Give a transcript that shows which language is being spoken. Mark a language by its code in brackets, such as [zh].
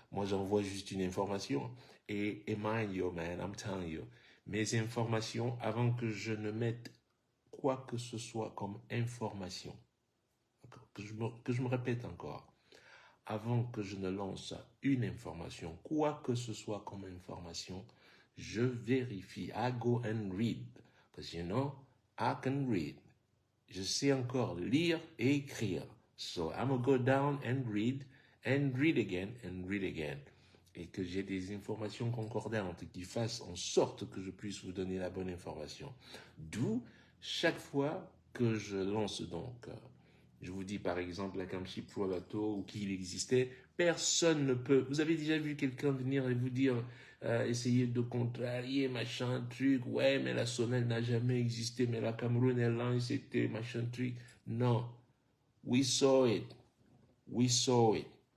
[fr] Moi, j'envoie juste une information. Et [en] mind you, man, I'm telling you, [fr] mes informations, avant que je ne mette quoi que ce soit comme information, que je me répète encore, avant que je ne lance une information, quoi que ce soit comme information, je vérifie. [en] I go and read. Because you know, I can read. [fr] Je sais encore lire et écrire. [en] So I'm gonna go down and read again and read again. [fr] Et que j'ai des informations concordantes qui fassent en sorte que je puisse vous donner la bonne information. D'où, chaque fois que je lance donc, je vous dis par exemple la Camship Pro Bateau ou qu'il existait, personne ne peut. Vous avez déjà vu quelqu'un venir et vous dire, essayer de contrarier, machin, truc, ouais, mais la Sonel n'a jamais existé, mais la Cameroun Airlines c'était machin, truc. Non. [en] We saw it. We saw it.